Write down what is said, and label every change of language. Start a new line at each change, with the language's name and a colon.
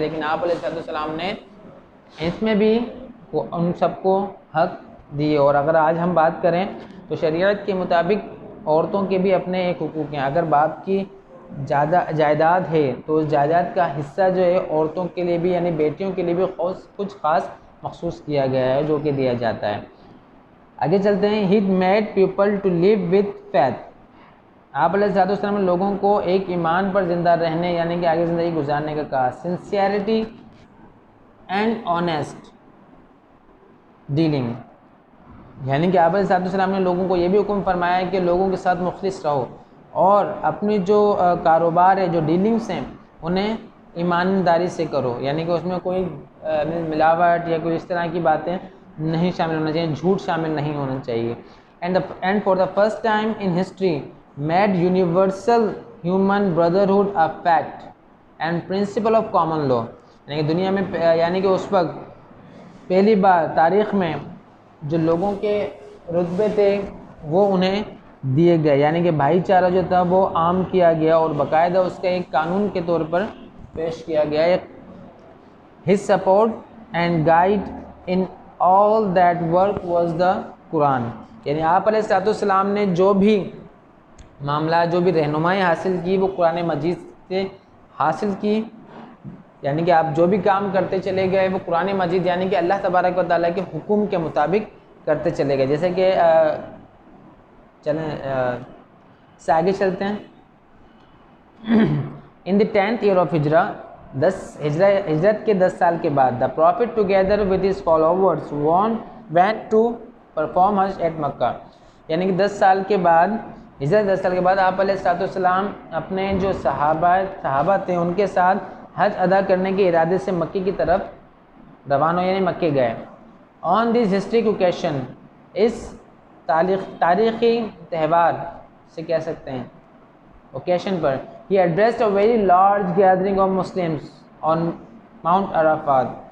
Urdu: لیکن آپ علیہ السلام نے اس میں بھی ان سب کو حق دیے. اور اگر آج ہم بات کریں تو شریعت کے مطابق عورتوں کے بھی اپنے ایک حقوق ہیں. اگر باپ کی جائیداد ہے تو اس جائیداد کا حصہ جو ہے عورتوں کے لیے بھی یعنی بیٹیوں کے لیے بھی کچھ خاص مخصوص کیا گیا ہے جو کہ دیا جاتا ہے. آگے چلتے ہیں.
English: He made people to live with faith.
Urdu: آپ علیہ السلام نے لوگوں کو ایک ایمان پر زندہ رہنے یعنی کہ آگے زندگی گزارنے کا کہا.
English: Sincerity and honest dealing.
Urdu: یعنی کہ آپ علیہ السلام نے لوگوں کو یہ بھی حکم فرمایا ہے کہ لوگوں کے ساتھ مخلص رہو اور اپنی جو کاروبار ہے جو ڈیلنگس ہیں انہیں ایمانداری سے کرو, یعنی کہ اس میں کوئی ملاوٹ یا کوئی اس طرح کی باتیں نہیں شامل ہونا چاہیے, جھوٹ شامل نہیں ہونا چاہیے.
English: And for the first time in history made universal human brotherhood a fact and principle of common law.
Urdu: یعنی کہ دنیا میں یعنی کہ اس وقت پہلی بار تاریخ میں جو لوگوں کے رتبے تھے وہ انہیں دیے گئے, یعنی کہ بھائی چارہ جو تھا وہ عام کیا گیا اور باقاعدہ اس کا ایک قانون کے طور پر پیش کیا گیا.
English: His support and guide in all that work was the Quran.
Urdu: یعنی آپ علیہ السلام نے جو بھی معاملات جو بھی رہنمائی حاصل کی وہ قرآن مجید سے حاصل کی, یعنی کہ آپ جو بھی کام کرتے چلے گئے وہ قرآن مجید یعنی کہ اللہ تبارک و تعالیٰ کے حکم کے مطابق کرتے چلے گئے. جیسے کہ چلیں سے آگے چلتے ہیں.
English: in the 10th year of ہجرہ
Urdu: ہجرت کے 10 سال کے بعد
English: the prophet together with his followers went to perform Hajj at Makkah.
Urdu: یعنی کہ 10 سال کے بعد ہجرت 10 سال کے بعد آپ علیہ السلام اپنے جو صحابہ تھے ان کے ساتھ حج ادا کرنے کے ارادے سے مکے کی طرف روانہ یعنی مکے گئے.
English: on this historic occasion,
Urdu: اس تاریخی تہوار سے کہہ سکتے ہیں occasion per,
English: he addressed a very large gathering of Muslims on Mount Arafat.